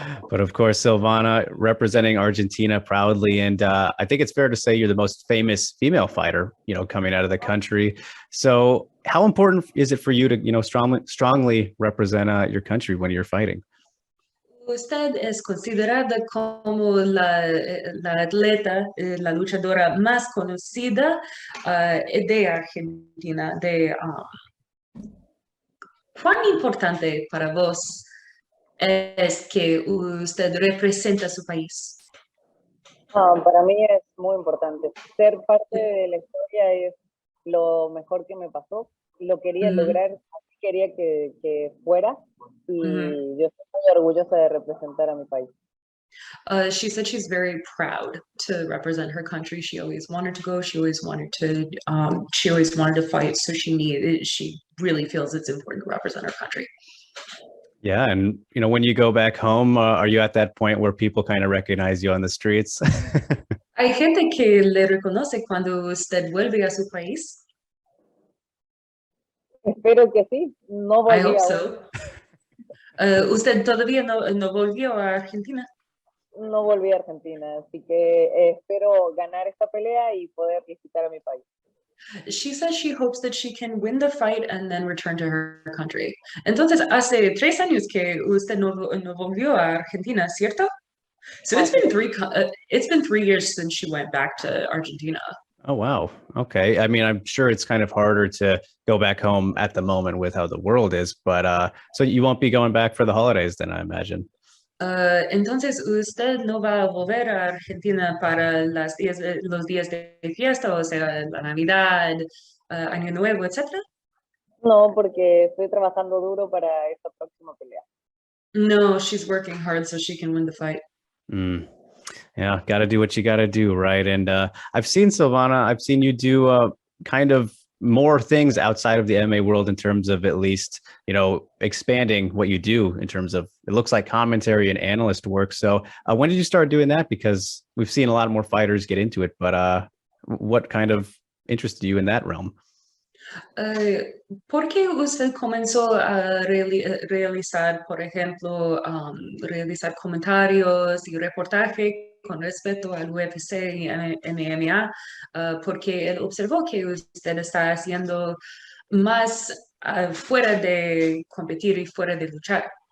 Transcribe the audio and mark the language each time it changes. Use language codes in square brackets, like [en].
[en] But of course, Silvana representing Argentina proudly, and I think it's fair to say you're the most famous female fighter, coming out of the country. So, how important is it for you to, strongly represent your country when you're fighting? [es] Usted es considerada como la atleta, la luchadora más conocida de Argentina. ¿Cuán importante para vos es que usted representa su país? Para mí es muy importante. Ser parte de la historia es lo mejor que me pasó. Lo quería lograr, así quería que fuera, y yo estoy muy orgullosa de representar a mi país. [en] She said she's very proud to represent her country. She always wanted to go. She always wanted to fight. So she really feels it's important to represent her country. Yeah, and when you go back home, are you at that point where people kind of recognize you on the streets? [es] Hay gente que le reconoce cuando usted vuelve a su país. Espero que sí. No volví [en] I hope so. [es] ¿Usted todavía no volvió a Argentina? No volví a Argentina, así que espero ganar esta pelea y poder visitar a mi país. [en] She says she hopes that she can win the fight and then return to her country. [es] Entonces, hace 3 años que usted no volvió a Argentina, ¿cierto? [en] So it's been 3 years since she went back to Argentina. Oh, wow. Okay. I mean, I'm sure it's kind of harder to go back home at the moment with how the world is, but so you won't be going back for the holidays then, I imagine. [es] Entonces, ¿usted no va a volver a Argentina para los días de fiesta, o sea, la Navidad, Año Nuevo, etcétera? No, porque estoy trabajando duro para esta próxima pelea. [en] No, she's working hard so she can win the fight. Yeah, got to do what you got to do, right? And I've seen Silvana, I've seen you do kind of more things outside of the MMA world in terms of at least, expanding what you do in terms of, it looks like commentary and analyst work. So when did you start doing that? Because we've seen a lot more fighters get into it, but what kind of interested you in that realm? [es] ¿Por qué usted comenzó a realizar, por ejemplo, realizar comentarios y reportaje con respecto al UFC y MMA? Porque él observó que usted está haciendo más fuera de competir y fuera de luchar.